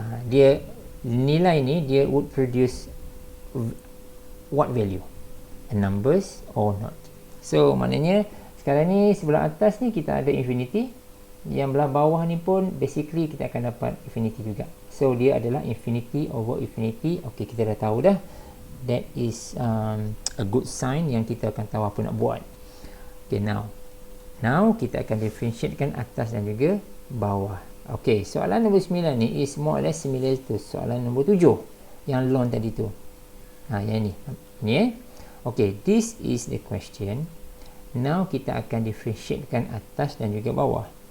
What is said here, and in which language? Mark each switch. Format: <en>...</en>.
<ms>Dia nilai ni dia</ms> <en>would produce what value? A numbers or not?</en> <ms>So maknanya sekarang ni sebelah atas ni kita ada infinity, yang belah bawah ni pun basically kita akan dapat infinity juga. So dia adalah infinity over infinity. Okey, kita dah tahu dah.</ms> <en>That is a good sign</en> <ms>yang kita akan tahu apa nak buat. Okay, now kita akan differentiatekan atas dan juga bawah. Okey, soalan nombor 9 ni</ms> <en>is more or less similar to</en> <ms>soalan nombor 7 yang ln tadi tu. Yang ni okey,</ms> <en>this is the question.</en> <ms>Now kita akan differentiatekan atas dan juga bawah.</ms>